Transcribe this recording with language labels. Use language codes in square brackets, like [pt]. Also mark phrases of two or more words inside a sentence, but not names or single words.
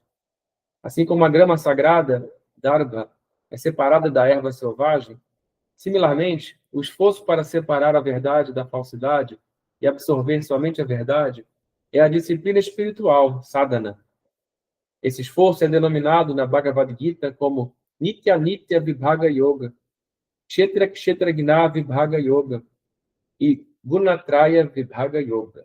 [pt] Assim como a grama sagrada, dharma, é separada da erva selvagem, similarmente, o esforço para separar a verdade da falsidade e absorver somente a verdade é a disciplina espiritual, sadhana. Esse esforço é denominado na Bhagavad Gita como [sa] नित्य नित्य विभाग योग, क्षेत्र क्षेत्र ज्ञ विभाग योग [pt] e [sa] गुणत्रय विभाग योग.